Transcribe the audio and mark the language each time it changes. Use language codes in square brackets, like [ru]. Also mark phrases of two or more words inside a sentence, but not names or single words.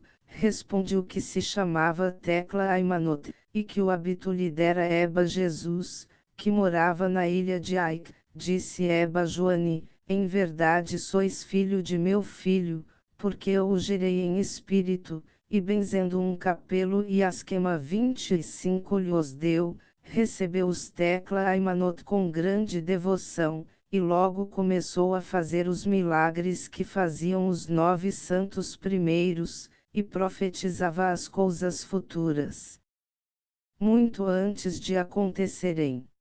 [pt] Respondeu que se chamava Tecla Aimanot, e que o hábito lhe dera Eba Jesus, que morava na ilha de Aik. Disse Eba Joane, em verdade sois filho de meu filho, porque eu o gerei em espírito, e benzendo um capelo e asquema 25 lhos deu, recebeu os Tecla Aimanot com grande devoção, e logo começou a fazer os milagres que faziam os 9 santos primeiros, e profetizava as coisas futuras, muito antes de acontecerem.